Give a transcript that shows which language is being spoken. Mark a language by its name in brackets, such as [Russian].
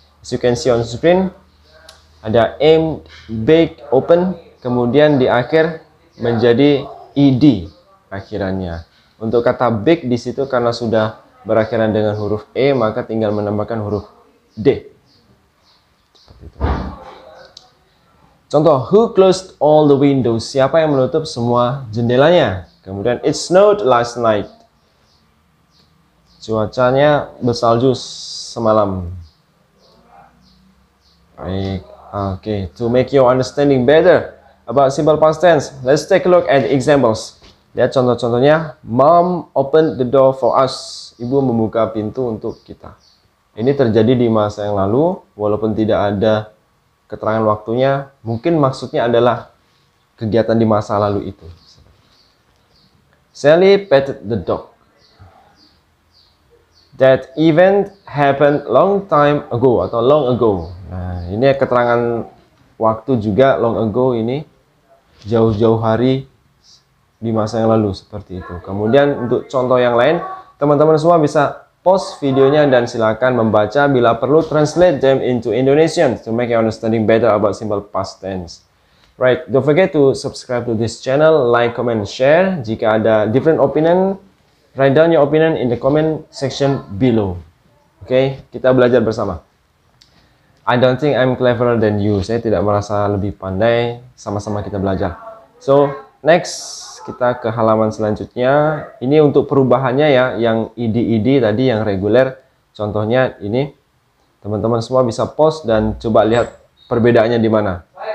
[English] As you can see on screen, ada aim, bake, open, [Indonesian] kemudian di akhir menjadi ed akhirannya. Untuk kata bake di situ karena sudah berakhiran dengan huruf e, maka tinggal menambahkan huruf d. Seperti itu. Contoh, [English] who closed all the windows? [Indonesian] Siapa yang menutup semua jendelanya? Kemudian, [English] it snowed last night. [Indonesian] Cuacanya bersalju semalam. Baik, [English] oke. To make your understanding better about simple past tense, let's take a look at the examples. [Indonesian] Lihat contoh-contohnya. [English] Mom opened the door for us. [Indonesian] Ibu membuka pintu untuk kita. Ini terjadi di masa yang lalu, walaupun tidak ada keterangan waktunya. Mungkin maksudnya adalah kegiatan di masa lalu itu. [English] Sally petted the dog. That event happened long time ago [Indonesian] atau [English] long ago. [Indonesian] Nah, ini keterangan waktu juga, [English] long ago [Indonesian] ini jauh-jauh hari di masa yang lalu, seperti itu. Kemudian untuk contoh yang lain, teman-teman semua bisa pause videonya dan silakan membaca, bila perlu [English] translate them into Indonesian to make your understanding better about simple past tense. Right, don't forget to subscribe to this channel, like, comment, share. [Indonesian] Jika ada [English] different opinion, write down your opinion in the comment section below. Oke, [Indonesian] kita belajar bersama. [English] I don't think I'm cleverer than you. [Indonesian] Saya tidak merasa lebih pandai. Sama-sama kita belajar. [English] So, next [Indonesian] kita ke halaman selanjutnya. Ini untuk perubahannya ya, yang id tadi yang reguler. Contohnya ini. Teman-teman semua bisa pause dan coba lihat perbedaannya di mana.